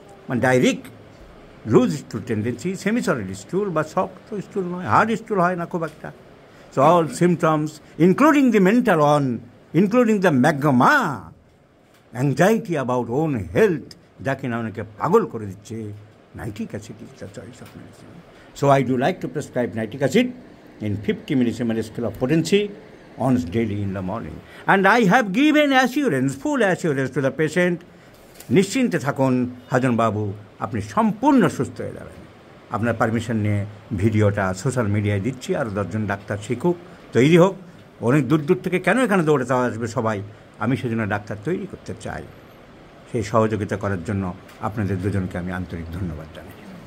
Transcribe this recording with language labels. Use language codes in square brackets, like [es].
[bn] মানে ডায়রিক loose স্টুল tendency, সেমিসলিড স্টুল বা শক্ত স্টুল নয়, হার্ড স্টুল হয় না খুব একটা। [en] so all symptoms including the mental one, including the magma, anxiety about own health, [bn] যাকে না অনেকে পাগল করে দিচ্ছে, [en] Nitric acid is the choice of medicine. So I do like to prescribe nitric acid in 50 millisieverts scale of potency once daily in the morning. And I have given assurance, full assurance to the patient, [bn] নিশ্চিন্তে থাকুন হাজন বাবু, আপনি সম্পূর্ণ সুস্থ হয়ে যাবেন। আপনার permission নিয়ে ভিডিওটা সোশ্যাল মিডিয়ায় দিচ্ছি, আর 10 জন ডাক্তার শিখুক, তৈরি হোক। অনেক দূর দূর থেকে কেন এখানে দৌড়াতে আসবে সবাই, আমি সেজন্য ডাক্তার তৈরি করতে চাই। সেই সহযোগিতা করার জন্য আপনাদের দুজনকে আমি আন্তরিক ধন্যবাদ জানাই।